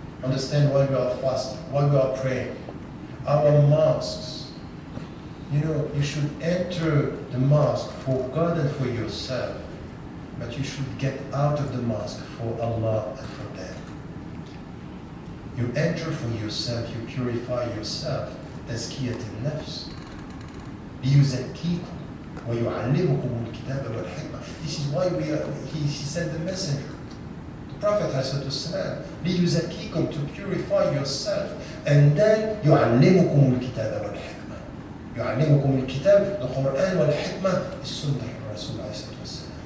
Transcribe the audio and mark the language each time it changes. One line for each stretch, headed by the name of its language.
English: Understand why we are fasting, why we are praying. Our mosques, you should enter the mosque for God and for yourself, but you should get out of the mosque for Allah and for them. You enter for yourself, you purify yourself.
Arabic: تزكية النفس ليزكيكم ويعلمكم الكتاب والحكمة.
English: This is why he sent the messenger, the Prophet ﷺ,
Arabic: ليزكيكم,
English: to purify yourself, and then
Arabic: يعلمكم الكتاب والحكمة. يعلمكم الكتاب,
English: the Quran,
Arabic: والحكمة,
English: is Sunnah of Rasul ﷺ.